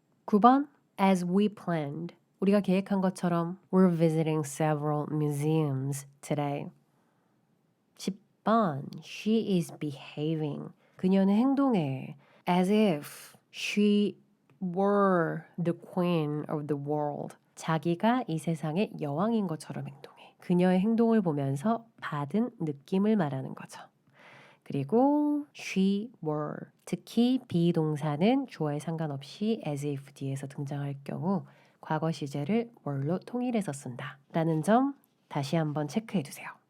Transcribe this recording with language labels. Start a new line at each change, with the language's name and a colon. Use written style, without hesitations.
English: 9번 As we planned.
Korean: 우리가 계획한 것처럼
English: we're visiting several museums today. 10번 She is behaving.
Korean: 그녀는 행동해
English: as if she were the queen of the world.
Korean: 자기가 이 세상의 여왕인 것처럼 행동해. 그녀의 행동을 보면서 받은 느낌을 말하는 거죠. 그리고
English: she were.
Korean: 특히 비동사는 주어에 상관없이 as if 뒤에서 등장할 경우 과거 시제를 were로 통일해서 쓴다. 라는 점 다시 한번 체크해 두세요.